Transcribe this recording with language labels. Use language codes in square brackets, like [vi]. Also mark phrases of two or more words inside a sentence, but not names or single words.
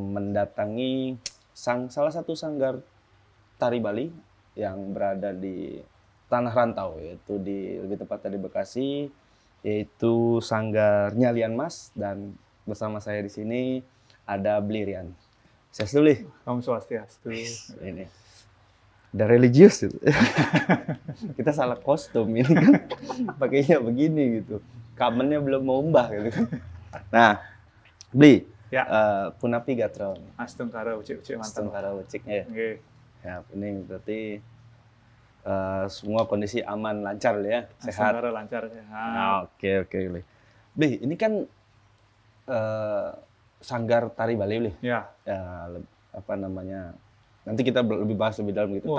[id] mendatangi salah satu sanggar tari Bali yang berada di Tanah Rantau, yaitu lebih tepatnya di Bekasi, yaitu Sanggar Nyalian Mas, dan bersama saya di sini ada Blirian. Saya dulu. [ban] Om Swastiastu. [id] Ini udah religius gitu. Kita salah kostum ini kan pakainya begini gitu. Kamennya belum mau mbah gitu. Nah, Bli, ya. [ban] Punapi Gatron. Astungkara ucik-ucik mantap. [id] Astungkara uciknya ya. Okay. Ya, ini berarti semua kondisi aman, lancar ya, sehat. Astungkara lancar sehat. Nah, oke, Bli. Bli, ini kan sanggar tari Bali, Bli. Ya. Apa namanya? Nanti kita lebih bahas lebih dalam gitu.